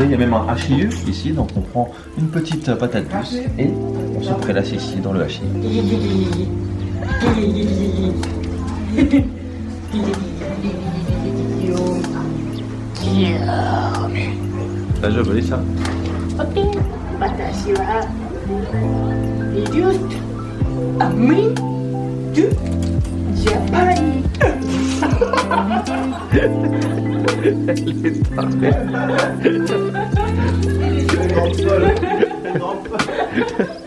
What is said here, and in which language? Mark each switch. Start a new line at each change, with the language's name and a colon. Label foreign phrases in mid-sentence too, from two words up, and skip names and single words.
French: Il y a même un hachiju ici, donc on prend une petite patate douce et on se prélasse ici dans le hachiju. T'as déjà volé ça? Ok.
Japanese: 私はリデュースアミドジャパン。
French: Elle est tarée.